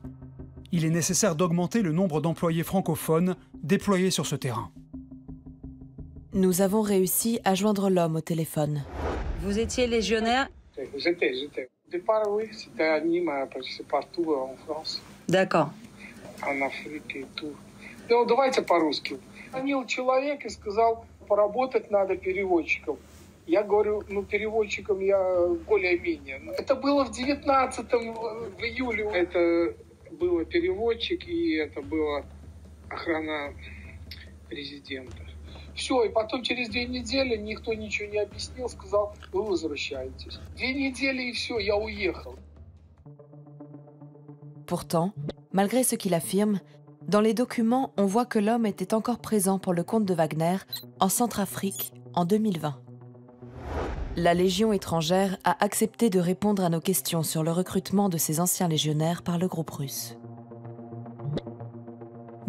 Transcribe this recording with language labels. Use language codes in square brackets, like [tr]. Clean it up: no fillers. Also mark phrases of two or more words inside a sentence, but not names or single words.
[fr] Il est nécessaire d'augmenter le nombre d'employés francophones déployés sur ce terrain. Nous avons réussi à joindre l'homme au téléphone. Vous étiez légionnaire? J'étais. Au départ, oui, c'était à Nîmes, c'est partout en France. D'accord. En Afrique и tout. [ru] Ну, давайте по-русски. Звонил человек и сказал, поработать надо переводчиком. Я говорю, ну, переводчиком я более-менее. Это было в 19-м, в июле. Это был переводчик, и это была охрана президента. Все, и потом через 2 недели никто ничего не объяснил, сказал, вы возвращаетесь. 2 недели и все, я уехал. [fr] Pourtant, malgré ce qu'il affirme, dans les documents, on voit que l'homme était encore présent pour le compte de Wagner en Centrafrique en 2020. La Légion étrangère a accepté de répondre à nos questions sur le recrutement de ces anciens légionnaires par le groupe russe.